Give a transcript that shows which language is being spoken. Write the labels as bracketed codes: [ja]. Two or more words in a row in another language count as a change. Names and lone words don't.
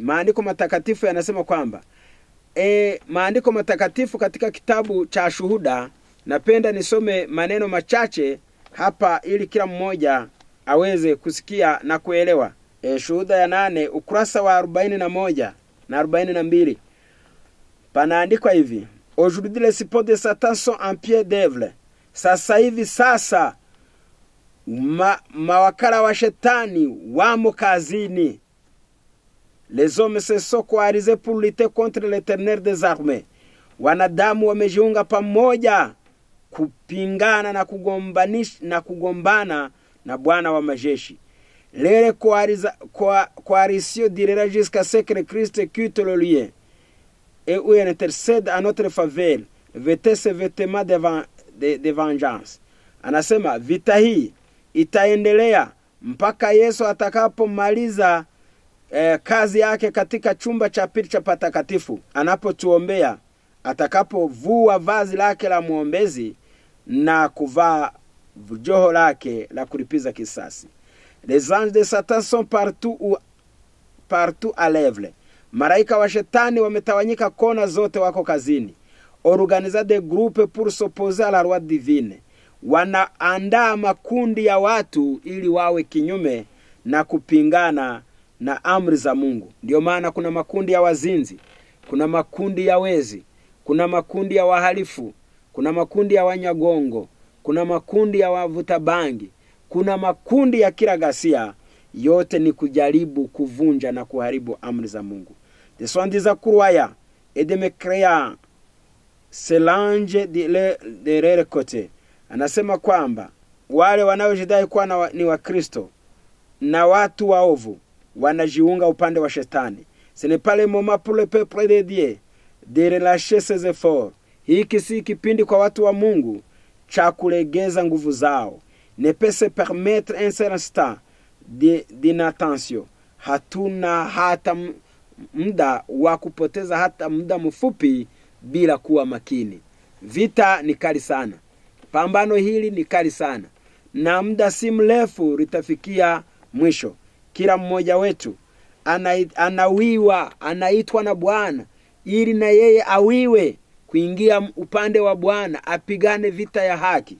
[sw] Maandiko matakatifu yanasema kwamba maandiko matakatifu katika kitabu cha Shuhuda, napenda nisome maneno machache hapa ili kila mmoja aweze kusikia na kuelewa. Shuhuda ya 8 ukurasa wa 41 na 42. Panaandikwa hivi: [fr] Aujourd'hui les suppôts de Satan sont en pied d'œuvre. [sw] Sasa hivi mawakala wa shetani wamo kazini. [fr] Les hommes se sont coalisés pour lutter contre l'Éternel des armées. [sw] Wanadamu wamejiunga pamoja kupingana na kugombana na Bwana wa majeshi. [fr] Les coalitions durera jusqu'à ce que Christ quitte le lieu et où il intercède à notre faveur, vêtait ses vêtements de vengeance. [sw] Anasema vita hii itaendelea mpaka Yesu atakapomaliza kazi yake katika chumba cha pili cha patakatifu, anapotuombea, atakapovua vazi lake la muombezi na kuvaa joho lake la kulipiza kisasi. [fr] Les anges de Satan sont partout à l'œuvre. [sw] Malaika wa shetani wametawanyika kona zote, wako kazini. [fr] Organiser des groupes pour s'opposer à la loi divine. [sw] Wanaandaa makundi ya watu ili wawe kinyume na kupingana na amri za Mungu. Ndio maana kuna makundi ya wazinzi, kuna makundi ya wezi, kuna makundi ya wahalifu, kuna makundi ya wanyagongo, kuna makundi ya wavuta bangi, kuna makundi ya kila ghasia. Yote ni kujaribu kuvunja na kuharibu amri za Mungu. [fr] Des soi-disant croyants et de me créer c'est l'ange de leur côté. [sw] Anasema kwamba wale wanaojidai kuwa ni wa Kristo na watu waovu wanajiunga upande wa shetani. [fr] Ce n'est pas le moment pour le peuple de Dieu de relâcher ses efforts. [sw] Hiki si kipindi kwa watu wa Mungu cha kulegeza nguvu zao. [fr] Ne peut se permettre un seul instant d'inattention. [sw] Hatuna hata muda wa kupoteza hata muda mfupi bila kuwa makini. Vita ni kali sana. Pambano hili ni kali sana. Na muda si mrefu litafikia mwisho. Kila mmoja wetu anaitwa na Bwana ili na yeye awiwe kuingia upande wa Bwana, apigane vita ya haki.